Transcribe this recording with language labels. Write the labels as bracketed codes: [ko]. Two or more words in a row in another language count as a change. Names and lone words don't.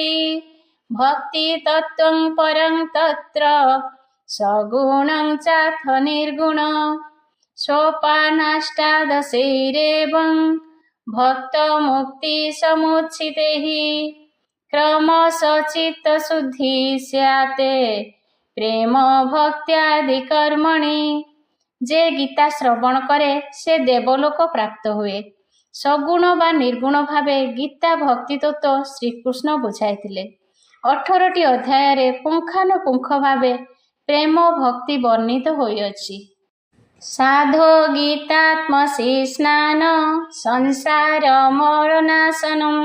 [sa] भक्ति तत्त्वं परं तत्र सगुणं चाथ निर्गुण। सोपानाष्टादशैरेवं भक्तमुक्ति समुच्चितैः। क्रमश चित्तशुद्धि स्याते प्रेम भक्त्यादि कर्मणि। [or] ଯେ ଗୀତା ଶ୍ରବଣ କରେ ସେ ଦେବଲୋକ ପ୍ରାପ୍ତ ହୁଏ। ସଗୁଣ ବା ନିର୍ଗୁଣ ଭାବେ ଗୀତା ଭକ୍ତି ତତ୍ୱ ଶ୍ରୀକୃଷ୍ଣ ବୁଝାଇଥିଲେ। 18ଟି ଅଧ୍ୟାୟ ପୁଙ୍ଖାନୁପୁଙ୍ଖ ଭାବେ ପ୍ରେମ ଭକ୍ତି ବର୍ଣ୍ଣିତ ହୋଇଅଛି। [sa] साधो गीतात्मसि स्नान संसार मरणनाशनम्।